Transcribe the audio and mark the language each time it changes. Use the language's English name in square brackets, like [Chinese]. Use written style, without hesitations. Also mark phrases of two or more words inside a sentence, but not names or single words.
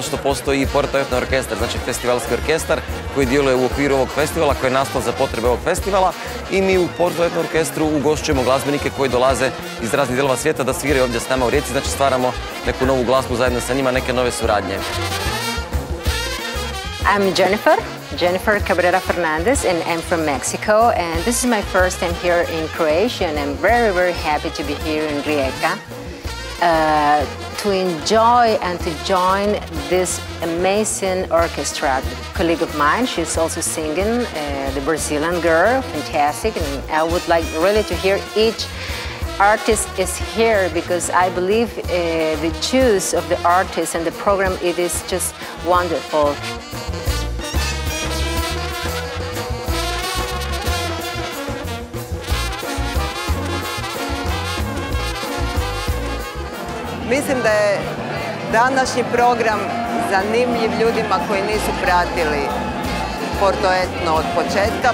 [Croatian] što postoji i Porto Etno orkestar, znači festivalski orkestar koji djeluje u okviru ovog festivala, koji je nastao za potrebe ovog festivala i mi u Porto Etno orkestru ugošćujemo glazbenike koji dolaze iz raznih dijelova svijeta da sviraju ovdje s nama u Rijeci, znači stvaramo neku novu glazbu zajedno sa njima, neke nove suradnje. [English] I'm Jennifer Cabrera Fernandez, and I'm from Mexico, and this is my first time here in Croatia, and I'm very, very happy to be here in Rijeka to enjoy and to join this amazing orchestra. A colleague of mine, she's also singing, the Brazilian girl, fantastic, and I would like really to hear each artist is here because I believe the choice of the artist and the program, it is just wonderful. [Croatian] Mislim da je današnji program zanimljiv ljudima koji nisu pratili Porto Etno od početka.